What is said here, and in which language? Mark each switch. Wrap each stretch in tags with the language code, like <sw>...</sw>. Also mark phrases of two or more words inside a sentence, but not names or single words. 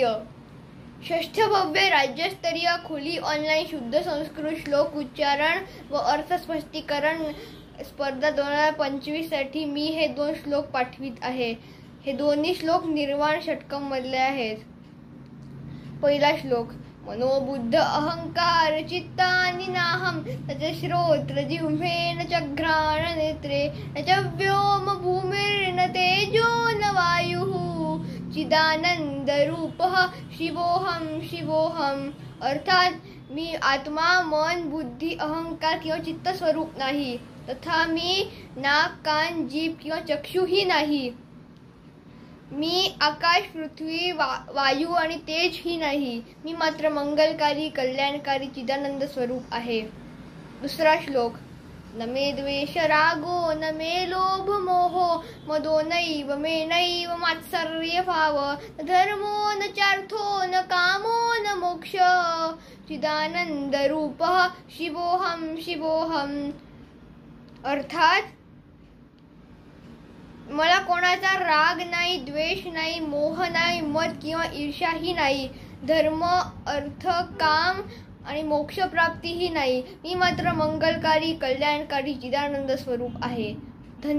<mr>षष्ठ भव्य राज्यस्तरीय खुली ऑनलाईन शुद्ध संस्कृत श्लोक उच्चारण व अर्थ स्पष्टीकरण स्पर्धा 2025 साठी मी हे 2 श्लोक पाठवित आहे. हे दोन्ही श्लोक निर्वाण षटकम मधले आहेत. पहिला श्लोक.</mr> <sa>मनोबुद्ध अहंकार चित्तानि नाहं तच श्रोत्र जिह्वेन च घ्राण नेत्रे न च व्योम भूमिर्न तेजो न वायुः चिदानंद रूपः शिवोहम शिवोहम.</sa> <mr>अर्थात मी आत्मा, मन, बुद्धी, अहंकार किंवा चित्त स्वरूप नाही, तथा मी नाक, कान, जीभ किंवा चक्षुही नाही. मी आकाश, पृथ्वी, वायू आणि तेज ही नाही. मी मात्र मंगलकारी, कल्याणकारी चिदानंद स्वरूप आहे. दुसरा श्लोक.</mr> <sa>न मे द्वेष रागो न मे लोभ मोहो मदो नैव मे नैव मात्सर्य भाव न धर्मो न चार्थो न कामो न मोक्ष चिदानंद रूपः शिवोहम शिवोहम.</sa> <mr>अर्थात मला कोणाचा राग नाही, द्वेष नाही, मोह नाही, मद किंवा ईर्ष्याही नाही. धर्म, अर्थ, काम आणि मोक्ष प्राप्तीही नाही. मी मात्र मंगलकारी, कल्याणकारी चिदानंद स्वरूप आहे.</mr>